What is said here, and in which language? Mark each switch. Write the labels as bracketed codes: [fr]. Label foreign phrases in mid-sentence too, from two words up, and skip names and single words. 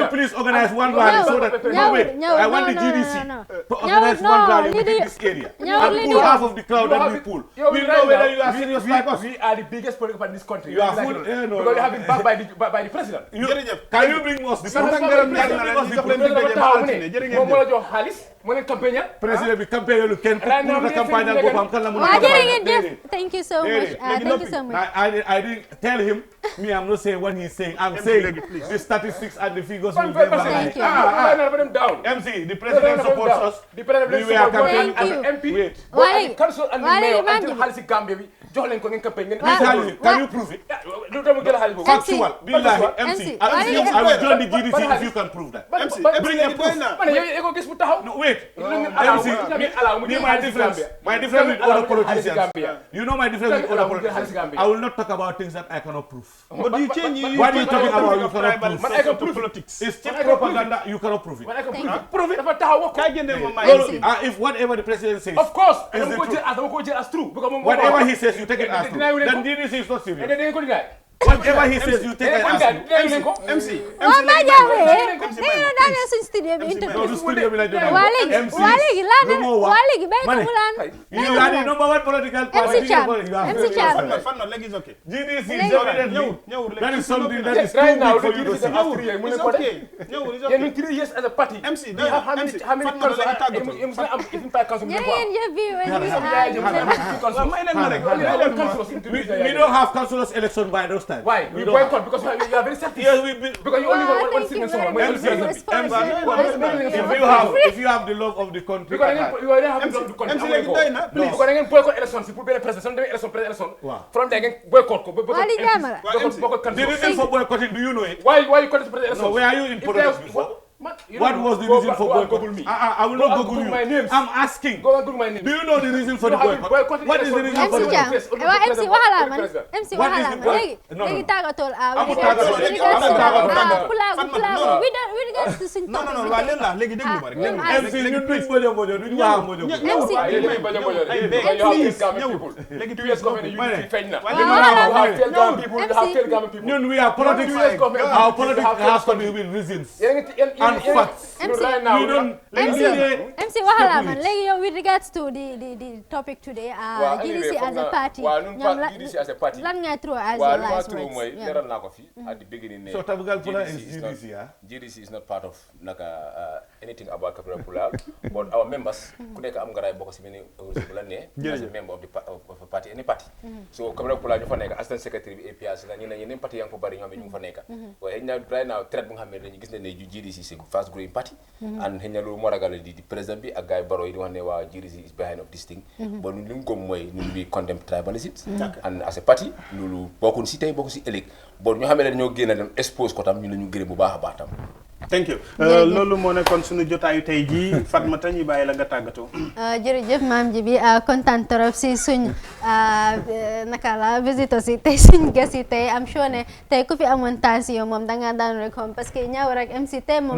[en] president. please organize one rally so that wait, I want the GDC to organize one rally within this area and pull half of the crowd that we pull. We know whether you are serious like us. We are the biggest political party in this country. You are full. No, Because you have him back by the president. Can you bring us the proof? [wo] moom moo la jox xaalis mu ne campagne President bi campagne lu kenn [fr] pour la campagne [wo] al boppam kan la mun a [en] Thank you so much. Thank you so much. I didn't tell him. Me, I'm not saying what he's saying. I'm saying the statistics and the figures will never lie. Thank you. MC, the president supports us. The president We were campaigning Thank you. and MP. Wait. Why? Council and the Why mayor did until you [wo] xaalis Gambia bi jox leen ko ngeen campagne ngeen. [en] Can you prove it? [wo] lu tax mu jël xaalis boobu. [en] Factual. Billahi, MC. MC. I will join the GDC if you can prove that. MC, bring a proof. [wo] man yow ko gis mu taxaw. [en] No, wait. MC, My difference with other politicians. You know my difference with other politicians. I will not talk about things that I cannot prove. But you change What are you talking about? You cannot prove. Man, I can prove politics. It's cheap propaganda. You cannot prove it. Man, I can Thank prove you. it. [wo] Dafa taxaw wax ko. Kay génne ma [en] No, [wo] may. [en] no, if whatever the president says, Of course. Is [wo] Dama [en] the [wo] ko [en] truth. jël as true. Because moom whatever he says, you take it as true. [wo] Deny wu leen [en] Then [wo] ko. [en] GDC is not serious. [wo] da ngeen ko dinaay. [en] Whatever he says, you take it as true. [wo] Dinaay leen ko. [en] MC. [wo] Waa Ba Jammeh dañu daaneel suñu studio bi [en] No, interview. the studio [wo] bi la doon. Waa léegi bàyyi ko mu laan. [en] You are the number one political party. MC Cham. MC Cham. [wo] Fan na léegi [en] is okay. GDC is evidently. That is something that is too Right now, big for the you to GDC see. has 3 years. It's okay. Ñëwul is Yeah, okay. in 3 years as a party. MC, we have how many MC, how many [wo] fan na la léegi tàggatoo. [en] councils [wo] Jërë ngeen jëf viewers Waaw, may leen ma rek. [en] We don't have councillors election by those times. Why? We don't boycott because you are very selfish. Yes, we be, Because you only want one Thank you signal very song. much. if you have the love of the country. Because you already have the country. [wo] MC léegi doy na, [en] please. [wo] Because ngeen [en] boycott election [wo] si pour benn président soo demee élection Waaw. [en] from there ngeen boycott ko. [wo] Waa li jàmm la. [en] boycott The reason for boycotting, do you know it? Why you contest president election? No, were you in politics before? What was the reason for boycotting? I will not Google you. my names. I'm asking. Go and Google my name. Do you know the reason for the boycott? What is the reason for MC the Cham boycott? [wo] waa MC waxala man MC [en] What is [wo] waxala [en] the [wo] man [en] point? [wo] léegi [en] No, no. [wo] léegi tàggatool Amul tàggatoo, léegi amul tàggatoo. Pullaagu we don't suñ [fr] Non non non [wo] waa leen la léegi déglu ma rek. ñun MC ñun duñ bojo bojo duñ wax bojo bojo. MC [en] Ñun we are politics. Our politics has to be with reasons and facts. MC [wo] waxala man léegi yow [en] with regards to the topic today GDC as a party [wo] lan ngay [en] throw as your last words [wo] mooy leeral naa ko fi [en] at the beginning [wo] ne [en] So Tabital Pullaagu is GDC, yeah? GDC is not part of anything about Tabital Pullaagu but our members [wo] ku nekk am nga raay bokk si benn organisme bu la nee [en] as a member of the of a party any party so [wo] Tabital Pullaagu ñu fa nekk assistant secretary bi APS la ñu ne yeneen parti yaa ngi ko bari ñoo xam ne ñu ngi fa nekk waaye xëy na [en] right now [wo] traite bu nga xam ne dañu gis ne GDC [en] is a fast growing party and [wo] xëy na loolu moo ragal di président bi ak gars yi Barrow yi di wax ne waa GDC [en] is behind of this thing but [wo] ñun li mu gëm mooy ñun [en] we condemn tribalism and as a party [wo] loolu bokkul si tey bokkul si ëllëg bon ñu xam ne dañoo génn dem expose ko tam ñu la ñu gërëm bu baax a baax tam. [en] Thank you. [wo] loolu moo nekkoon suñu jotaayu tey jii Fatmata ñu bàyyi la nga tàggatoo. jërëjëf maam ji bi kontaan trop si suñ naka la visiteurs yi tey suñ ges yi tey am sure ne tey ku fi amoon tension moom da nga daanu rek moom [fr] parce que [wo] ñaaw rek MC tey moom